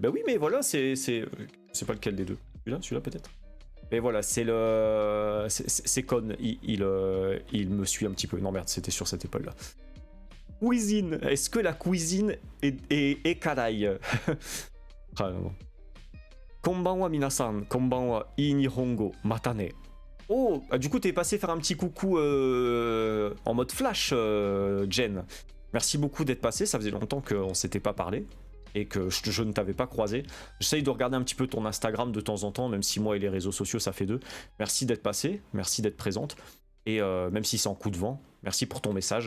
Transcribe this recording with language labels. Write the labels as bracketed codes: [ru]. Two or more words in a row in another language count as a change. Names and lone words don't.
[fr] Bah oui, mais voilà, c'est pas lequel des deux. Celui-là peut-être. Mais voilà, c'est le. C'est Con. Il me suit un petit peu. Non, merde, c'était sur cette épaule-là. Cuisine. Est-ce que la cuisine est karai? Ah, non. [ja] こんばんは皆さん、こんばんは いい日本語、またね. [fr] Oh, du coup t'es passé faire un petit coucou en mode flash, Jen. Merci beaucoup d'être passé, ça faisait longtemps qu'on s'était pas parlé et que je ne t'avais pas croisé. J'essaye de regarder un petit peu ton Instagram de temps en temps, même si moi et les réseaux sociaux ça fait deux. Merci d'être passé, merci d'être présente. Et même si c'est en coup de vent, merci pour ton message.